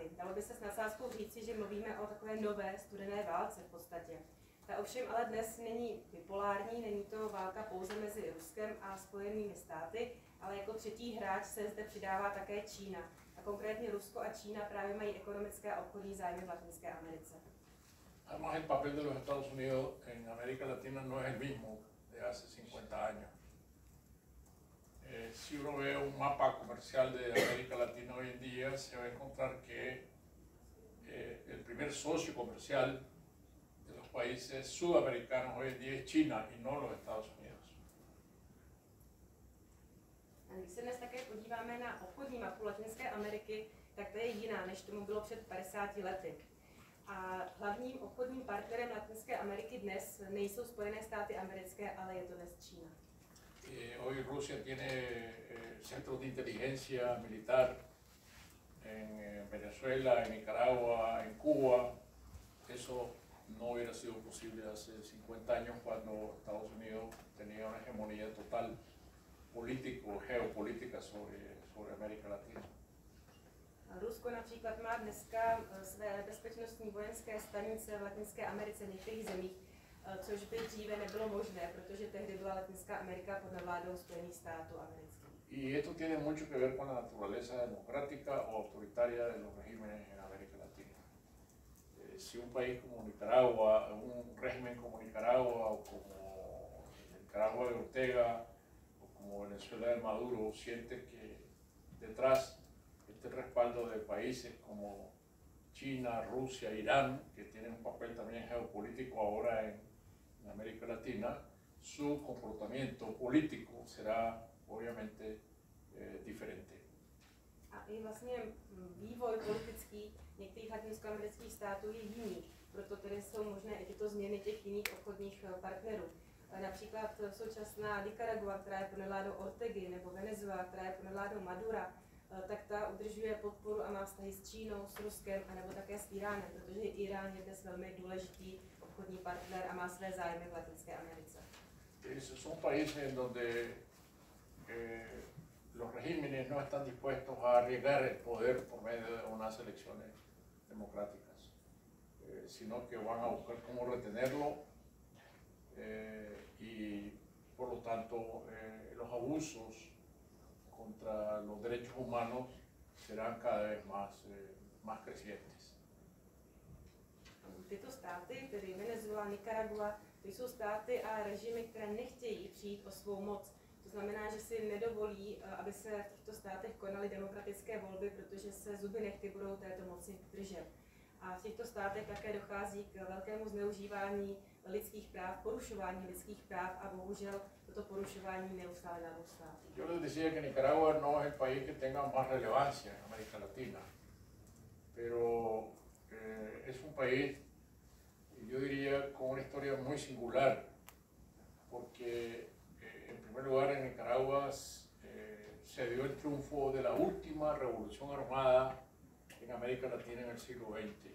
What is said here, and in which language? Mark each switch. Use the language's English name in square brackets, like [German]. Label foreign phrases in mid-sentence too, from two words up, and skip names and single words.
[Czech] Dalo by se s nadsázkou říci, že mluvíme o takové nové studené válce v podstatě. Ta ovšem ale dnes není bipolární, není to válka pouze mezi Ruskem a Spojenými státy, ale jako třetí hráč se zde přidává také Čína. A konkrétně Rusko a Čína právě mají ekonomické a obchodní zájmy v Latinské Americe. [Spanish] Además, el papel de los Estados Unidos en América Latina no es el mismo de hace 50 años. Si uno ve un mapa comercial de América Latina hoy en día, se va a encontrar que el primer socio comercial de los países sudamericanos hoy en día es China y no los Estados Unidos. [Czech] A když se dnes také podíváme na obchodní mapu Latinské Ameriky, tak to je jiná, než tomu bylo před 50 lety. A hlavním obchodním partnerem Latinské Ameriky dnes nejsou Spojené státy americké, ale je to dnes Čína. [Spanish] Hoy Rusia tiene centros de inteligencia militar en Venezuela, en Nicaragua, en Cuba. Eso no hubiera sido posible hace 50 años cuando Estados Unidos tenía una hegemonía total geopolítica sobre América Latina. [Czech] Rusko například má dneska své bezpečnostní vojenské stanice v Latinské Americe v některých zemích, což by dříve nebylo možné, protože tehdy byla Latinská Amerika pod nadvládou Spojených států amerických. [Spanish] Y esto tiene mucho que ver con la naturaleza democrática o autoritaria de los regímenes en América Latina. Si un país como Nicaragua, un régimen como Nicaragua o como Nicaragua de Ortega o como Venezuela de Maduro siente que detrás este respaldo de países como China, Rusia, Irán, que tienen un papel también geopolítico ahora en América Latina, su comportamiento político será obviamente diferente. [Czech] A i vlastně vývoj politický některých latinskoamerických států je jiný, proto tedy jsou možné i tyto změny těch jiných obchodních partnerů. Například současná Nicaragua, která je pod nadvládou Ortegy, nebo Venezuela, která je pod nadvládou Madura, tak ta udržuje podporu a má vztahy s Čínou, s Ruskem a nebo také s Iránem, protože Irán je dnes velmi důležitý obchodní partner a má své zájmy v Latinské Americe. [Spanish] Son países en donde los regímenes no están dispuestos a arriesgar el poder por medio de unas elecciones democráticas, sino que van a buscar cómo retenerlo y por lo tanto los abusos contra los derechos humanos serán cada vez más crecientes. [Czech] Tyto státy, tedy Venezuela, Nicaragua, to jsou státy a režimy, které nechtějí přijít o svou moc. To znamená, že si nedovolí, aby se v těchto státech konaly demokratické volby, protože se zuby nehty budou této moci držet. A v těchto státech také dochází k velkému zneužívání lidských práv, porušování lidských práv a bohužel toto porušování neustále narůstá. [Spanish] Yo les decía que Nicaragua no es el país que tenga más relevancia en América Latina, pero es un país, yo diría, con una historia muy singular, porque en primer lugar en Nicaragua se dio el triunfo de la última revolución armada en América Latina en el siglo XX.